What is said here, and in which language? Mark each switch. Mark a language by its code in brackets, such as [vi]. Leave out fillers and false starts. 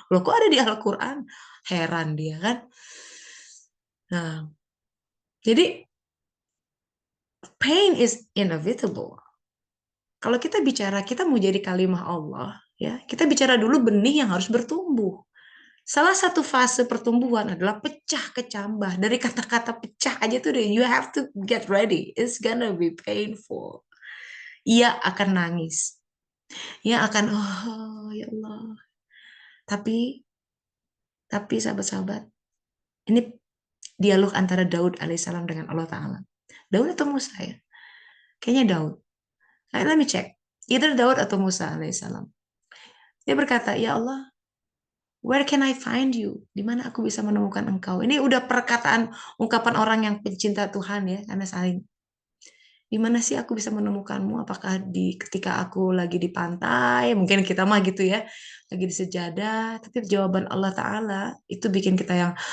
[id] Loh kok ada di Al-Quran? Heran dia kan. Nah, jadi [en] pain is inevitable. [id] Kalau kita bicara kita mau jadi kalimah Allah, ya, kita bicara dulu benih yang harus bertumbuh. Salah satu fase pertumbuhan adalah pecah kecambah. Dari kata-kata pecah aja tuh deh, [en] you have to get ready. It's gonna be painful. [id] Ia akan nangis. Ia akan, oh ya Allah. Tapi sahabat-sahabat, ini dialog antara Daud alaihissalam dengan Allah Ta'ala. Daud atau Musa ya? Kayaknya Daud. Nah, [en] let me check. Either [id] Daud atau Musa alaihissalam. Dia berkata, [en] ya Allah, where can I find you? [id] Di mana aku bisa menemukan engkau? Ini udah perkataan ungkapan orang yang pencinta Tuhan ya, karena saling. Di mana sih aku bisa menemukanmu? Apakah di ketika aku lagi di pantai? Mungkin kita mah gitu ya, lagi di sejadah. Tapi jawaban Allah Ta'ala itu bikin kita yang,